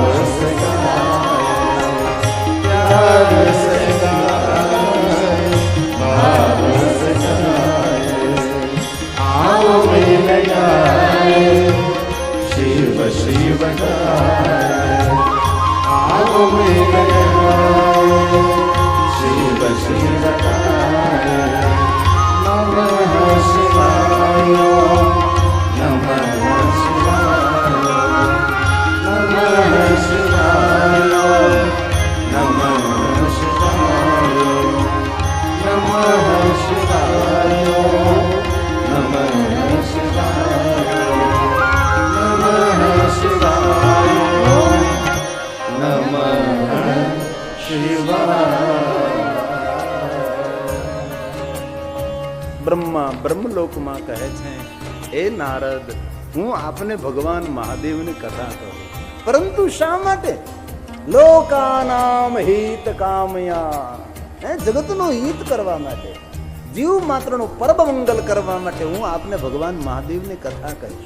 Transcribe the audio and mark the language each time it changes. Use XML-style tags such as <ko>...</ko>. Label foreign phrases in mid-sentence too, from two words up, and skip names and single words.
<hi>से गाए प्यार से गाए भाव से गाए आओ मिल गाए शिव शिव गाए आओ मिल गाए शिव शिव गाए</hi> <sa>नमः शिवाय नमः शिवाय नमः शिवाय नमः शिवाय नमः शिवाय नमः शिवाय नमः शिवाय नमः शिवाय</sa> <gu>બ્રહ્મા બ્રહ્મલોકમાં કહે છે, એ નારદ, હું આપને ભગવાન મહાદેવની કથા કહું, પરંતુ શા માટે?</gu> <sa>लोकानाम् हित कामया,</sa> <gu>જગતનું હિત કરવા માટે, જીવ માત્રનું પરમ મંગલ કરવા માટે હું આપને ભગવાન મહાદેવની કથા કહીશ.</gu>